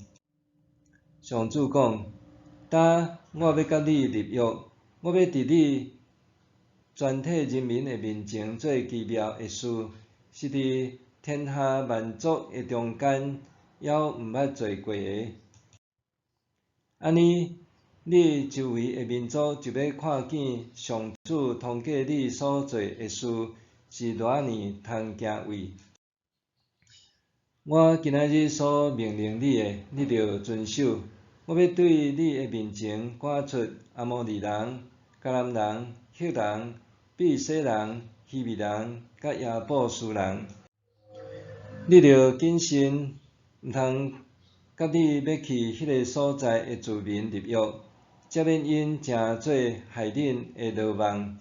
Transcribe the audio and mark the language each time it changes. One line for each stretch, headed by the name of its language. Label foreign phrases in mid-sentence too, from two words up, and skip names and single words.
Min Nan Chinese: 上主讲：呾，我要甲你立约，我要伫你全体人民的面前做奇妙的事，是伫天下万族的中间，还毋捌做过的。安尼，你周围的民族就要看见上主通过你所做的事是偌尔通敬畏。我今仔日所命令你的，你着遵守。我要对你的面前赶出阿摩利人、迦南人、赫人、比利洗人、希未人甲亚布斯人。你着谨慎，毋通甲你要去迄个所在的子民立约，才免因诚做害恁的罗网。